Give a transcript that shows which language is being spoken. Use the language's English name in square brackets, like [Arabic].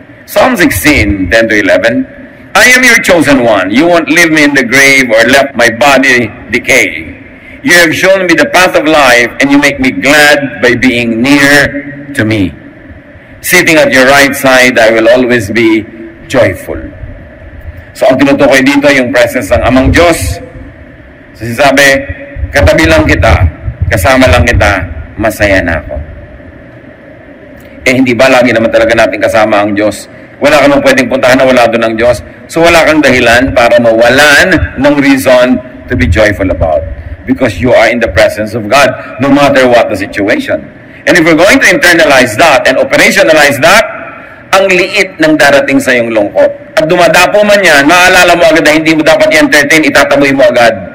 [English] Psalm 16, 10 to 11. I am your chosen one. You won't leave me in the grave or let my body decay. You have shown me the path of life, and you make me glad by being near to me. Sitting at your right side, I will always be joyful. [Filipino] So, ang tinutukoy dito, yung presence ng Amang Diyos. So, sinasabi, katabi lang kita, kasama lang kita, masaya na ako. Eh, hindi ba lagi naman talaga natin kasama ang Diyos? Wala ka nang pwedeng puntahan na wala doon ang Diyos. So, wala kang dahilan para mawalan ng [English] reason to be joyful about. Because you are in the presence of God, no matter what the situation. And if we're going to internalize that and operationalize that, [Filipino] ang liit ng darating sa iyong lungkot. At dumadapo man yan, maalala mo agad na hindi mo dapat i-entertain, itataboy mo agad.